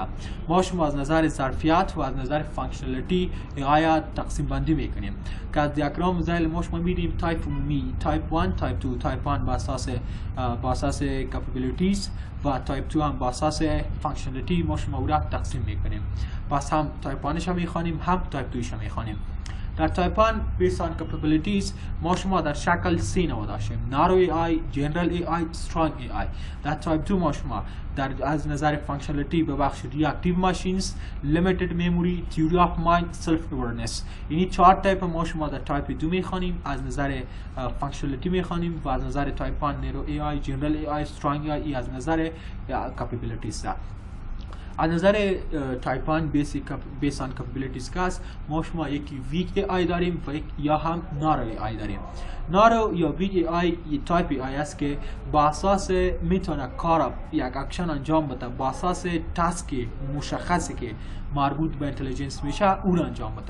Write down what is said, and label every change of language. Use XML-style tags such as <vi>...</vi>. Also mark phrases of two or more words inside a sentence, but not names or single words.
<fa>ما شما از نظر ظرفیت و از نظر functionality آیا تقسیم بندی میکنیم که از دیاگرام مثال ما شما میدیم تایپ عمومی، تایپ 1، تایپ 2. تایپ 1 با اساس capabilities و تایپ 2 هم با اساس functionality ما شما او را تقسیم میکنیم. پس هم تایپ 1 میخوانیم هم تایپ 2 میخوانیم. در تایپ 1</fa> <en>based on capabilities</en> <fa>ما شما در شکل 3 نوع داشتیم:</fa> <en>narrow AI، general AI، strong AI.</en> <fa>در تایپ 2 ما شما از نظر functionality به بخش</fa> <en>reactive machines، limited memory، theory of mind، self awareness.</en> <fa>یعنی 4 تایپ ما شما در تایپ 2 میخوانیم، از نظر functionality میخوانیم و از نظر تایپ 1</fa> <en>narrow AI، general AI، strong AI</en> <fa>از نظر capabilities. از نظر تایپ 1</fa> <en>based on capabilities</en> <fa>که است ما شما یکی</fa> <en>weak AI</en> <fa>داریم و یا هم</fa> <en>narrow AI</en> <fa>داریم. narrow یا</fa> <en>weak AI</en> <fa>یک تایپ AI است که با اساس میتونه کار یک اکشن انجام بده، با اساس تاسک مشخصی که مربوط به اینتلیجنس میشه اون انجام بده.</fa>